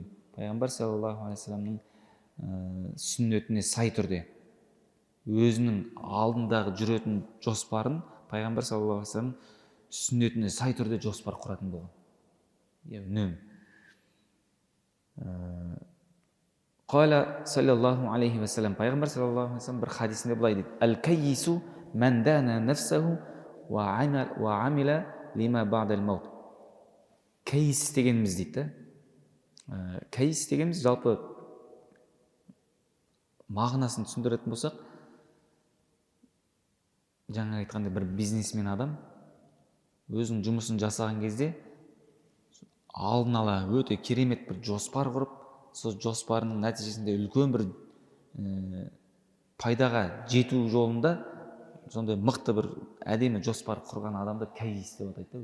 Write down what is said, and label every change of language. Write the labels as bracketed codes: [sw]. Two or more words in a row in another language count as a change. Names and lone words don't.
[kk] Пайғамбар саллаллаху алейхи вассаламның сүннетіне сай түрде өзінің алдындағы жүретін жоспарын Пайғамбар [ar] صلى الله عليه وسلم [kk] сүннетіне сай түрде жоспар құратын болған. Үнемі. Қала [ar] صلى الله عليه وسلم, [kk] Пайғамбар [ar] صلى الله عليه وسلم [kk] бір хадисінде былай дейді: [ar] «الكيس من دان نفسه وعمل لما بعد الموت». [kk] Кайис дегеніміз дейді. Кайис дегеніміз жалпы мағынасын түсіндіретін болсақ, жаңа айтқандай бір бизнесмен адам өзінің жұмысын жасаған кезде алдын ала өте керемет бір жоспар құрып, сол жоспарының нәтижесінде үлкен бір пайдаға жету жолында сондай мықты бір әдемі жоспар құрған адамды кайис деп атайды.